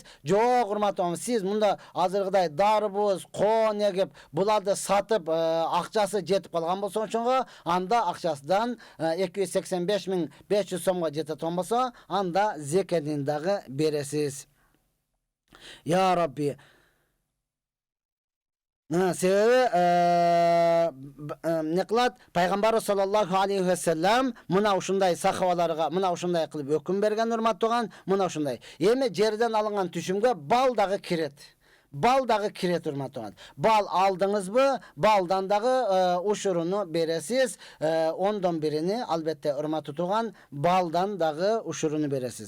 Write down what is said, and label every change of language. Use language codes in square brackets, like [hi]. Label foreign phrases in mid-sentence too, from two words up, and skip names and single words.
[ky] Жок урматтуу, сиз мында азыркыдай дарбуз, коон эгип, буларды сатып акчасы жетип калган болсоңчуңго, анда акчасынан 285.500 сомго жетет болсо, анда зекетин дагы бересиз. [ar] يا رب. [ky] Себеби не кылат? Пайгамбар [ar] صلى الله عليه وسلم [ky] мына ушундай сахабаларга мына ушундай кылып өкүм берген урматтууган, мына ушундай. Эми жерден алынган түшүмгө бал дагы кирет. Бал дагы кирет урматтуу. Бал алдыңызбы? Балдан дагы ушуруну бересиз. Ондон биrini албетте урматтуу тууган, балдан дагы ушуруну бересиз.